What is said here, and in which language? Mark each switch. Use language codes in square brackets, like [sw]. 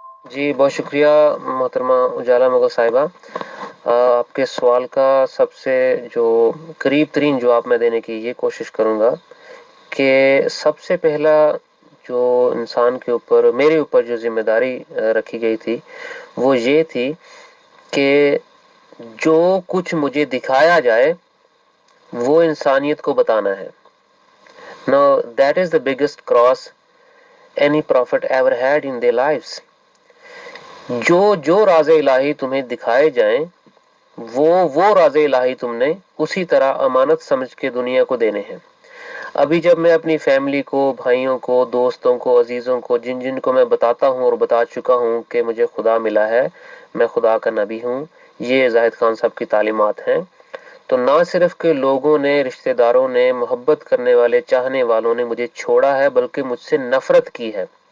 [ur] جی بہت شکریہ محترمہ اجالا مغل صاحبہ. آپ کے سوال کا سب سے جو قریب ترین جواب میں دینے کی یہ کوشش کروں گا کہ سب سے پہلا جو انسان کے اوپر، میرے اوپر جو ذمہ داری رکھی گئی تھی وہ یہ تھی کہ جو کچھ مجھے دکھایا جائے وہ انسانیت کو بتانا ہے. [en] Now that is the biggest cross any prophet ever had in their lives. [ur] جو راز الہی تمہیں دکھائے جائیں وہ راز الہی تم نے اسی طرح امانت سمجھ کے دنیا کو دینے ہیں. ابھی جب میں اپنی فیملی کو، بھائیوں کو، دوستوں کو، عزیزوں کو، جن کو میں بتاتا ہوں اور بتا چکا ہوں کہ مجھے خدا ملا ہے، میں خدا کا نبی ہوں، یہ زاہد خان صاحب کی تعلیمات ہیں، تو نہ صرف کہ لوگوں نے، رشتہ داروں نے، محبت کرنے والے، چاہنے والوں نے مجھے چھوڑا ہے بلکہ مجھ سے نفرت کی ہے.